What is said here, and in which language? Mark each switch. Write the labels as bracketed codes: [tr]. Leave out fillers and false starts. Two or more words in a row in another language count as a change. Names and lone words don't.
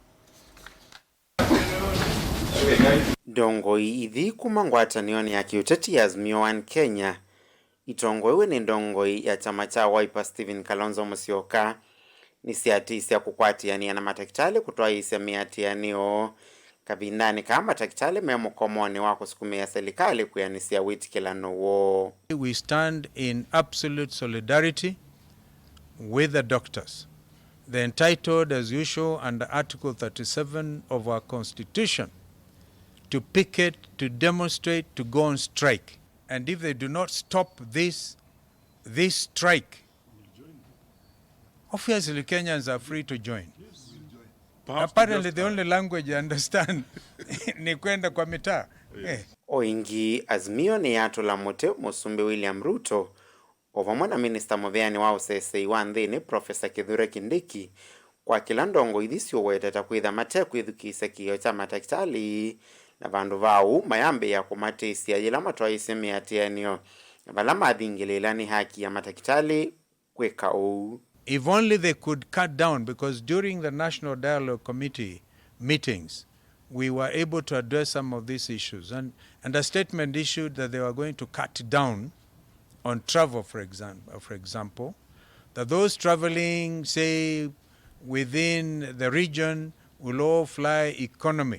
[kam] Ndongoi ithi kuma ngwatanio ya kiuteti ya Azimio One Kenya itongoew'e ni Ndongoi ya chama cha Wiper Kalonzo Musyoka nĩsyatĩsya kũkwatĩanĩa na matakĩtalĩ kũtwaĩĩsya mĩatĩanĩo kavindani ka matakĩtalĩ me mũkomonĩ wa kũsukumĩa Silikali kwĩanĩsya wĩtĩkĩlano wo. [en] We stand in absolute solidarity with the doctors. They're entitled, as usual, under Article 37 of our Constitution, to picket, to demonstrate, to go on strike. And if they do not stop this strike, obviously Kenyans are free to join. Apparently the only language you understand [sw] ni kwenda kwa mitaa. [kam] Oingi Azimio ni yatũla mũtĩ Mũsumbi William Ruto ovamwe na Minister Mũtheani wa ũsesei wa nthĩnĩ Professor Kithure Kindiki kwa kila Ndongoi ithisyo weteta kwitha matekũ ithukisya kĩo cha Matakitali na vandu vau mayambe ya kũmatĩsya yĩla matwaĩĩsya mĩatĩanĩo vala mathingĩlĩla ni haki ya Matakitali kwĩka ũũ. [en] If only they could cut down, because during the National Dialogue Committee meetings, we were able to address some of these issues. And a statement issued that they were going to cut down on travel, for example, that those traveling, say, within the region will all fly economy.